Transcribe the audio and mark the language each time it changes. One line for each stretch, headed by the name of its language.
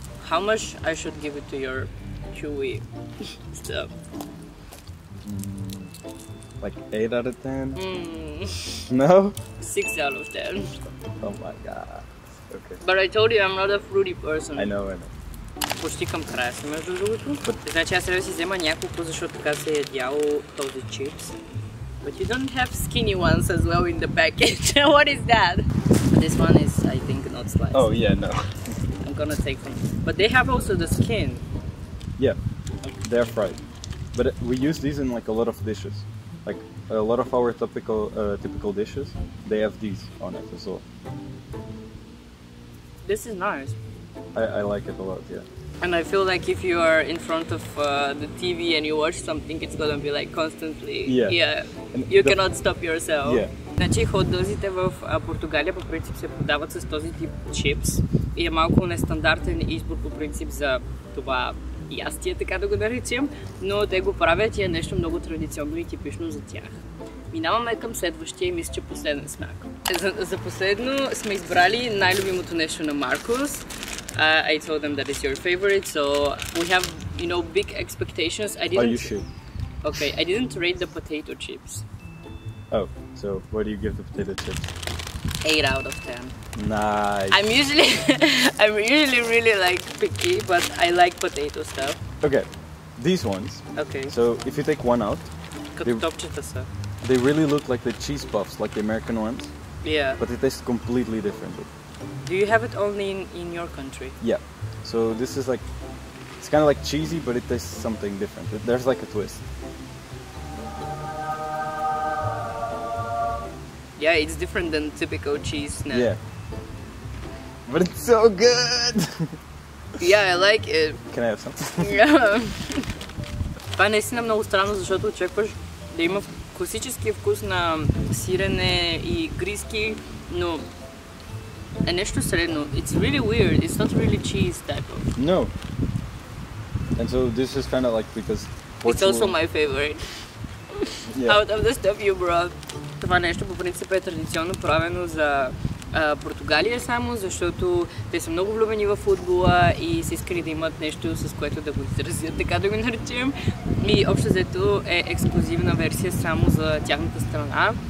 English: How much I should give it to your chewy stuff? Like 8 out of 10? Mm. No? 6 out of 10. Oh my god. Okay. But I told you I'm not a fruity person. I know.
Bulgarian: Почти към края си, между другото. Значи аз трябва да си взема няколко, защото така се е ядял този чипс.
English: But you don't have skinny ones as well in the package. What is that? This one is, I think, not sliced. Oh yeah, no. I'm gonna take one. But they have also the skin. Yeah, they're fried. But we use these in like a lot of dishes. Like a lot of our typical dishes, they have these on it as well. This is nice. I like it a lot, yeah. And I feel like if you are in front of the TV and you watch something, it's gonna be like constantly. Yeah. You cannot stop yourself. Yeah.
Bulgarian: Значи хот-дозите в Португалия по принцип се подават с този тип чипс и е малко нестандартен избор по принцип за това ястие, така да го наречем, но те го правят и е нещо много традиционно и типично за тях. Минаваме към следващия и мисля, че последен смак. За последно сме избрали най-любимото нещо на Маркус.
English: I told them that it's your favorite, so we have, you know, big expectations. You should. Okay, I didn't rate the potato chips. Oh, so what do you give the potato chips? 8 out of 10. Nice. I'm usually really like picky, but I like potato stuff. Okay, these ones. Okay. So if you take one out,
Bulgarian: Като топчета са.
English: they really look like the cheese puffs, like the American ones. Yeah. But they taste completely different. Do you have it only in your country? Yeah. So this is like, it's kind of like cheesy, but it tastes something different. There's like a twist. Yeah, it's different than typical cheese snack. Yeah. But it's so good! Yeah, I like it. Can I have some? Yeah.
Bulgarian: Това е наистина много странно, защото очакваш да има класическия вкус на сирене и гризки, но е нещо средно.
English: It's really weird. It's not really cheese type of. No. And so this is kind of like because Portugal... It's also my favorite. Yeah. Out of the stuff you brought.
Bulgarian: Това нещо по принцип е традиционно правено за Португалия само, защото те са много влюбени в футбола и са искали да имат нещо, с което да го изразят, така да го наречем. И общо взето е ексклюзивна версия само за тяхната страна.